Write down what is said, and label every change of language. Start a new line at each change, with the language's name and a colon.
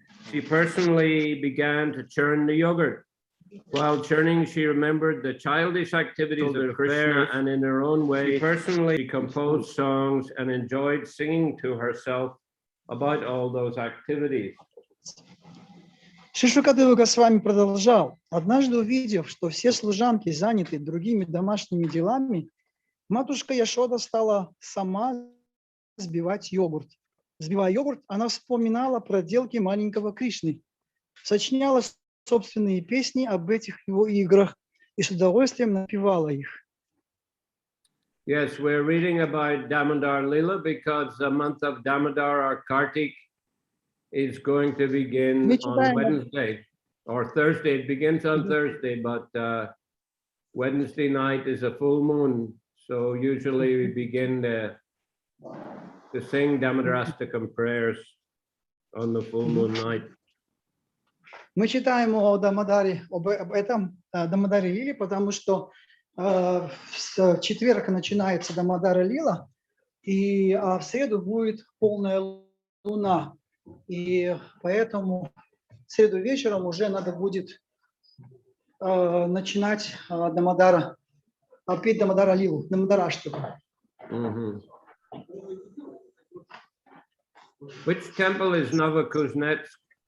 English: She personally began to churn the yogurt. While churning, she remembered the childish activities of Krishna, and in her own way, she personally composed songs and enjoyed singing to herself about all those activities.
Russian: Шри Шукадева Госвами продолжал. Однажды увидев, что все служанки заняты другими домашними делами, матушка Яшода стала сама взбивать йогурт. Взбивая йогурт, она вспоминала проделки маленького Кришны, сочиняла собственные песни об этих его играх и с удовольствием напевала их.
English: Yes, we're reading about Damodar Lila because the month of Damodar or Kartik is going to begin on Wednesday or Thursday. It begins on Thursday, but Wednesday night is a full moon. So usually we begin to sing Damodarastakam prayers on the full moon night.
Russian: Мы читаем о Дамодаре, об этом Дамодаре Лиле, потому что в четверг начинается Дамодара Лила, и в среду будет полная луна. И поэтому в среду вечером уже надо будет начинать Дамодара, петь Дамодара Лилу, Дамодараштаку.
English: Which temple is Novokuznetsk?